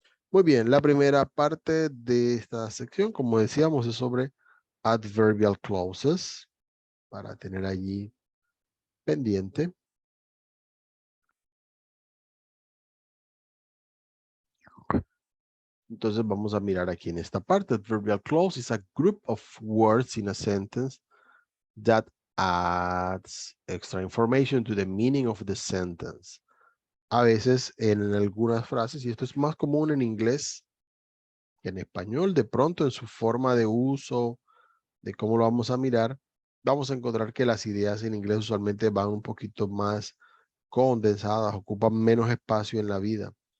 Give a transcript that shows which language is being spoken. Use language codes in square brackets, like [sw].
[es] Muy bien, la primera parte de esta sección, como decíamos, es sobre adverbial clauses, para tener allí pendiente. Entonces vamos a mirar aquí en esta parte. [en] Adverbial clause is a group of words in a sentence that adds extra information to the meaning of the sentence. [es] A veces en algunas frases, y esto es más común en inglés que en español, de pronto en su forma de uso, de cómo lo vamos a mirar, vamos a encontrar que las ideas en inglés usualmente van un poquito más condensadas, ocupan menos espacio en la vida.